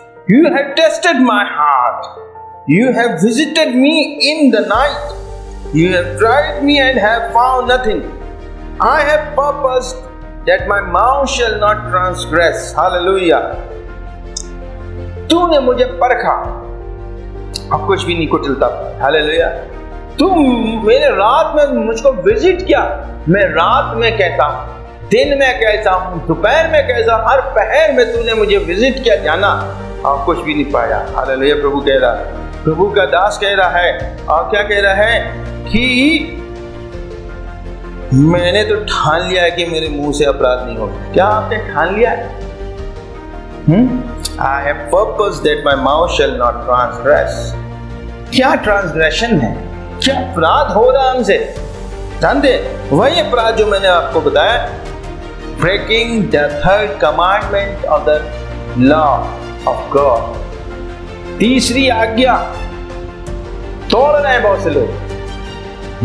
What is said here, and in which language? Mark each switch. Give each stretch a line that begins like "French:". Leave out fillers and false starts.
English: You have tested my heart. You have visited me in the night. You have tried me and have found nothing. I have purposed that my mouth shall not transgress. Hallelujah.
Hindi: तूने मुझे परखा, अब कुछ भी नहीं कुटिलता। Hallelujah. तू मेरे रात में मुझको विजिट किया। मैं रात में कैसा हूं, दिन में कैसा हूं, दोपहर में कैसा, हर पहर में तूने मुझे विजिट किया, जाना, और कुछ भी नहीं पाया। हालेलुया। प्रभु कह रहा है, प्रभु का दास कह रहा है, और क्या कह रहा है कि मैंने तो ठान लिया है कि मेरे मुंह से अपराध नहीं होगा। क्या आपने ठान लिया है?
English: I have purposed that my mouth shall not transgress.
Hindi: क्या ट्रांसग्रेशन है? क्या अपराध हो रहा हमसे? जानते वही अपराध जो मैंने आपको बताया,
English: Breaking the 3rd commandment of the law of God।
Hindi: तीसरी आज्ञा तोड़ रहे हैं बहुत से लोग।